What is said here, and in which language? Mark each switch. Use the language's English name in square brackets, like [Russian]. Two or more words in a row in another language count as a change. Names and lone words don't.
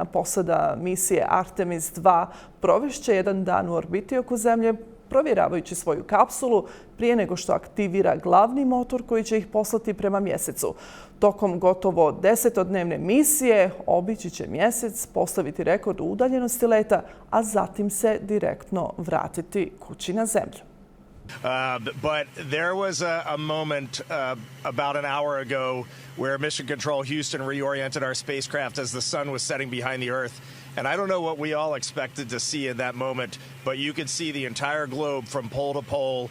[Serbian] Posada misije Artemis II provešće 1 dan u orbiti oko Zemlje, provjeravajući svoju kapsulu prije nego što aktivira glavni motor koji će ih poslati prema mjesecu. Tokom gotovo 10-dnevne misije obići će mjesec, postaviti rekord u udaljenosti leta, a zatim se direktno vratiti kući na Zemlju. [English] But there was a moment about an hour ago where Mission Control Houston reoriented our spacecraft as the sun was setting behind the Earth. And I don't know what we all expected to see in that moment, but you could see the entire globe from pole to pole.